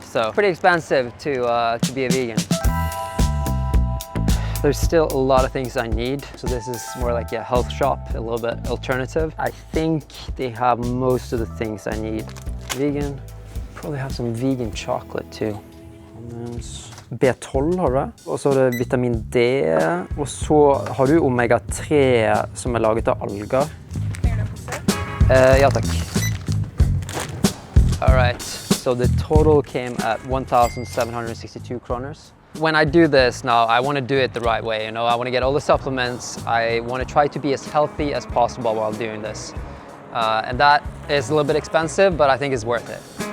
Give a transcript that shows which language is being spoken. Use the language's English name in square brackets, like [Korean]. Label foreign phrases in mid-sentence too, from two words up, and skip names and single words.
[English] So pretty expensive to be a vegan. There's still a lot of things I need. So this is more like a health shop, a little bit alternative. I think they have most of the things I need. Vegan, probably have some vegan chocolate too. [Norwegian] B12 har du det, og så har du vitamin D, og så har du omega 3 som laget av alger. Ja takk. [English] All right, so the total came at 1,762 kroners. When I do this now, I want to do it the right way, you know, I want to get all the supplements. I want to try to be as healthy as possible while doing this. And that is a little bit expensive, but I think it's worth it.